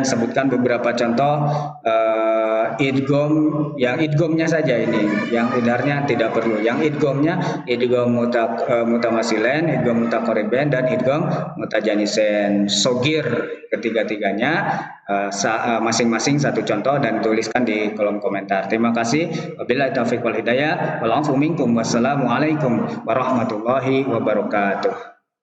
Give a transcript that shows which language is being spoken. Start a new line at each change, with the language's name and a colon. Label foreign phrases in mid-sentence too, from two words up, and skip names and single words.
Indonesian: Sebutkan beberapa contoh idgham, yang idghamnya saja ini, yang idharnya tidak perlu. Yang idghamnya
Arabic: إدغام متماثلين, إدغام متقاربين,
Indonesian: dan
Arabic: إدغام متجانسين.
Indonesian: Sogir ketiga-tiganya. Masing-masing satu contoh dan tuliskan di kolom komentar. Terima kasih.
Arabic: وبالله التوفيق والهداية. والعفو منكم. والسلام عليكم ورحمة الله وبركاته.